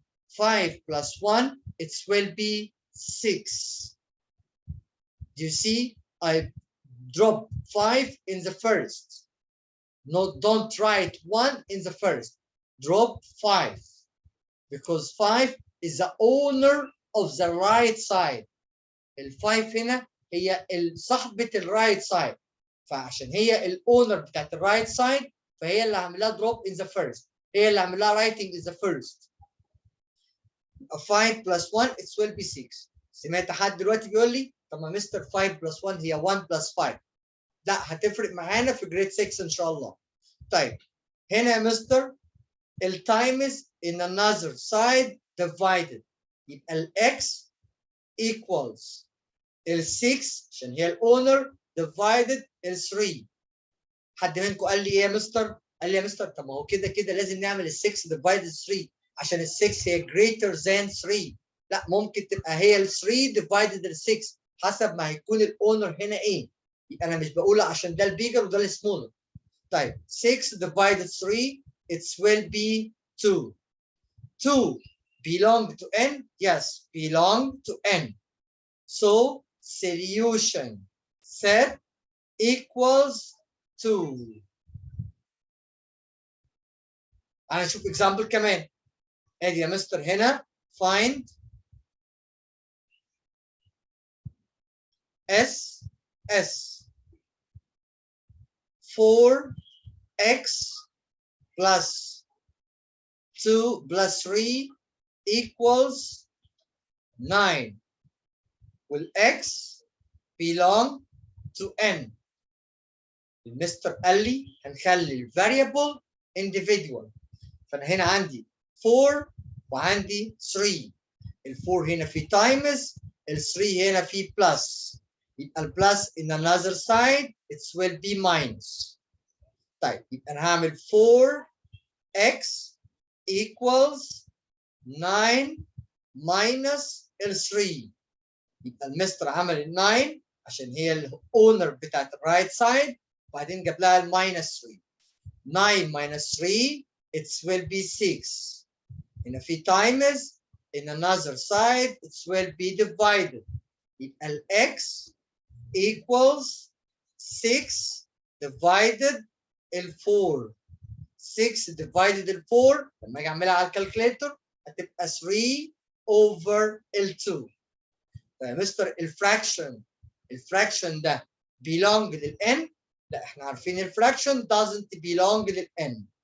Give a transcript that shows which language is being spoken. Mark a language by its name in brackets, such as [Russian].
[English] 5 plus 1, it will be 6. Do you see? I dropped 5 in the first. No, don't write 1 in the first. Drop 5. Because 5 is the owner of the right side. [Arabic] ال5 هنا هي صاحبة الرايت سايد. فعشان هي الاونر بتاعت الرايت سايد فهي اللي عاملها دروب in the first. هي اللي عاملها writing in the first. [English] 5 plus 1 it will be 6. [Arabic] سمعت حد دلوقتي بيقول لي طب ما مستر 5 plus 1 هي 1 plus 5. لا هتفرق معانا في جريد 6 ان شاء الله. طيب هنا يا مستر التايمز in another side divided. يبقى الاكس equals ال6 عشان هي الاونر divided ال3. حد منكم قال لي ايه يا مستر؟ قال لي يا مستر طب ما هو كده كده لازم نعمل ال6 divided 3 عشان ال6 هي greater than 3. لا ممكن تبقى هي ال3 divided ال6 حسب ما هيكون الاونر هنا ايه. يبقى انا مش بقول عشان ده البيجر وده السمولر. [English] طيب 6 divided 3 it will be 2. 2 belong to n? Yes, belong to n. So solution set equals 2. [Arabic] أنا أشوف example كمان. [English] أدي يا مستر هنا find S 4x plus 2 plus 3 equals 9. Will x belong to n? [Arabic] المستر قال لي هنخلي الفاريبل individual. فانا هنا عندي 4 وعندي 3. ال4 هنا في times ال3 هنا في plus. [English] يبقى البلس in another side it will be minus. [Arabic] طيب يبقى انا هعمل 4x equals 9 minus ال3. يبقى المستر عمل ال 9 عشان هي الاونر بتاعت الرايت سايد وبعدين جاب لها الماينس 3. [English] 9 minus 3 it will be 6. هنا في times in another side it will be divided. يبقى ال x equals 6 divided ال 4. [Arabic] 6 divided ال 4 لما اجي اعملها على الكالكوليتر هتبقى 3 over ال 2. يا مستر الفراكشن ده belong لل n؟ لا احنا عارفين الفراكشن doesn't belong لل n.